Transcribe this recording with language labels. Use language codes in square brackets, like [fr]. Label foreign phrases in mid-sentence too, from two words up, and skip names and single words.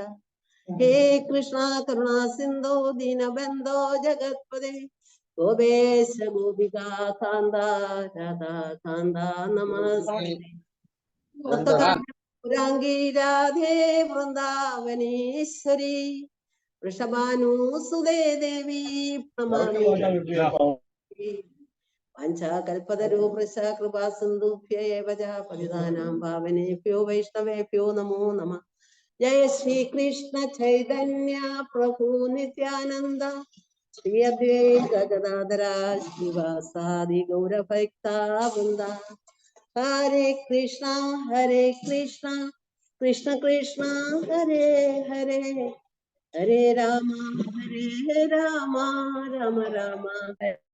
[sa] ഹേ കൃഷ്ണ കരുണാ സിന്ധോ ദീനബന്ധോ ജഗത്പദേ ഗോപേശ ഗോപികാ കാന്ത രാധാ കാന്ത നമസ്തേ. പുരാംഗീ രാധേ വൃന്ദാവനേശ്വരി വൃഷഭാനുസുതേ ദേവി പ്രണമാമി. വാഞ്ചാകൽപതരൂപൃശ കൃപാ സിന്ധുഭ്യോ ഏവ ച പതിതാനാം പാവനേഭ്യോ വൈഷ്ണവേഭ്യോ നമോ നമഃ. ജയ ശ്രീകൃഷ്ണ ചൈതന്യ പ്രഭു നിത്യാനന്ദ ശ്രീ അദ്വൈത ഗദാധര ശ്രീവാസാദി ഗൗരഭക്താ വൃന്ദ. ഹരേ കൃഷ്ണ കൃഷ്ണ കൃഷ്ണ ഹരേ ഹരേ ഹരേ രാമ രാമ രാമ ഹരേ.